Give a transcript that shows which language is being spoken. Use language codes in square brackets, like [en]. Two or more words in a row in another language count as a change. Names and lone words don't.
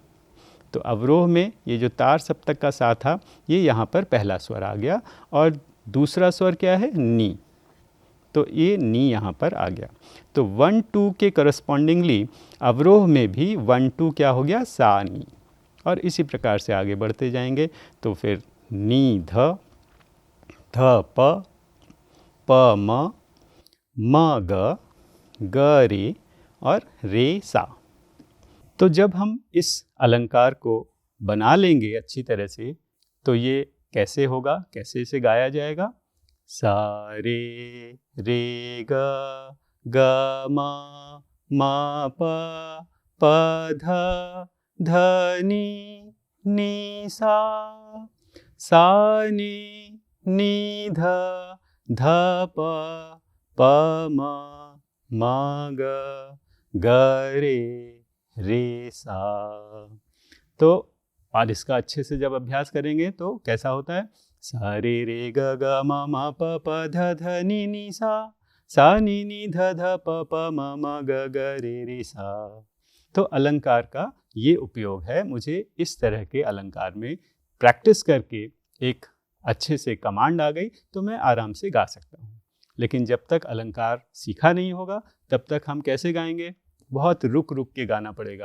[hi] तो अवरोह में ये जो तार सप्तक का सा था, ये यहाँ पर पहला स्वर आ गया, और दूसरा स्वर क्या है, नी, तो ये नी यहाँ पर आ गया। तो 1-2 के करस्पॉन्डिंगली अवरोह में भी 1-2 क्या हो गया, सा नी, और इसी प्रकार से आगे बढ़ते जाएंगे। तो फिर नी ध, ध प, प म, म ग, ग रे और रे सा। तो जब हम इस अलंकार को बना लेंगे अच्छी तरह से, तो ये कैसे होगा, कैसे इसे गाया जाएगा, सा रे रे ग, ग म, म प ध, ध नी सा नी ध, ध प म ग रे सा। तो और इसका अच्छे से जब अभ्यास करेंगे तो कैसा होता है, सा रे रे ग ग म म प ध नी सा नी ध प म ग रे सा। तो अलंकार का ये उपयोग है। मुझे इस तरह के अलंकार में प्रैक्टिस करके एक अच्छे से कमांड आ गई तो मैं आराम से गा सकता हूँ। लेकिन जब तक अलंकार सीखा नहीं होगा तब तक हम कैसे गाएंगे, बहुत रुक रुक के गाना पड़ेगा।